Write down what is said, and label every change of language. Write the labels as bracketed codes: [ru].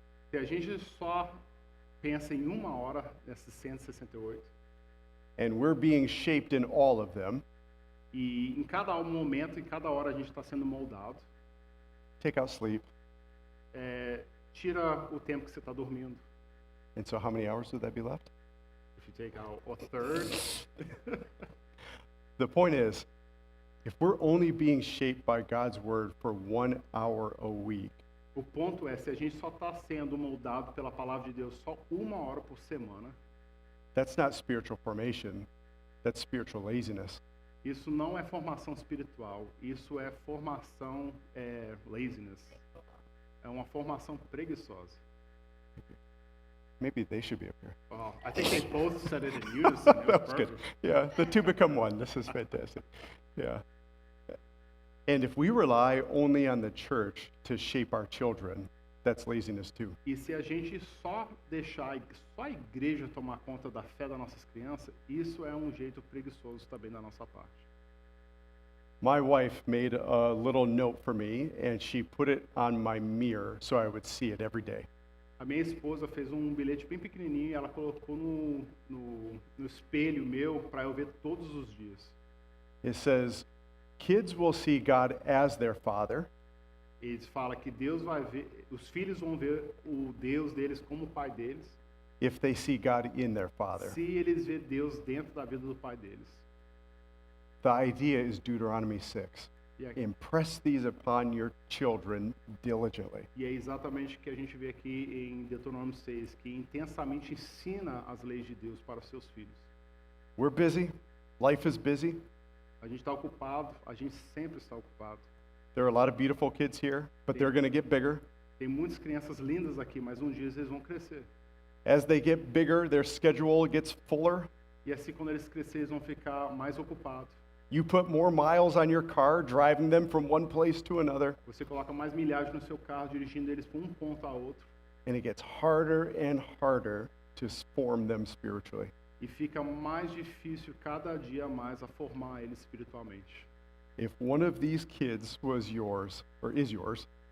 [pt] Se a gente só pensa em 1 hora dessas 168, [en] and we're being shaped in all of them, [pt] e em cada momento, em cada hora a gente está sendo moldado, [en] take out sleep. [pt] tira o tempo que você está dormindo. [en] And so how many hours would that be left? If you take out a third, The point is, if we're only being shaped by God's word for 1 hour a week, [pt] o ponto é, se a gente só está sendo moldado pela palavra de Deus só 1 hora por semana, [en] that's not spiritual formation, that's spiritual laziness. [pt] isso não é formação espiritual, isso é formação [en] laziness. [pt] É uma formação preguiçosa. [en] Maybe they should be up here. Well, I think they both said it in unison. It was That's good. perfect. Yeah, the two become one. This is fantastic. Yeah. And if we rely only on the church to shape our children, that's laziness too. [pt] E se a gente só deixar só a igreja tomar conta da fé das nossas crianças, isso é um jeito preguiçoso também da nossa parte. [en] My wife made a little note for me, and she put it on my mirror so I would see it every day. [pt] A minha esposa fez um bilhete bem pequenininho e ela colocou no espelho meu para eu ver todos os dias. [en] It says, kids will see God as their father, [pt] Eles falam que Deus vai ver, os filhos vão ver o Deus deles como o pai deles, [en] if they see God in their father. [pt] se eles verem Deus dentro da vida do pai deles. [en] The idea is Deuteronomy 6. [pt] E é, [en] Impress these upon your children diligently. [pt] e é exatamente o que a gente vê aqui em Deuteronômio 6, que intensamente ensina as leis de Deus para os seus filhos. [en] We're busy. Life is busy. [pt] A gente está ocupado, a gente sempre está ocupado. [en] There are a lot of beautiful kids here, but they're going to get bigger. [pt] Tem muitas crianças lindas aqui, mas um dia eles vão crescer. [en] As they get bigger, their schedule gets fuller. [pt] E assim, quando eles crescerem, eles vão ficar mais ocupados. [en] You put more miles on your car, driving them from one place to another, [pt] Você coloca mais milhagem no seu carro, dirigindo eles para um ponto a outro. [en] and it gets harder and harder to form them spiritually. [pt] E fica mais difícil cada dia mais a formar eles espiritualmente. [en] If one of these kids was yours, or is yours,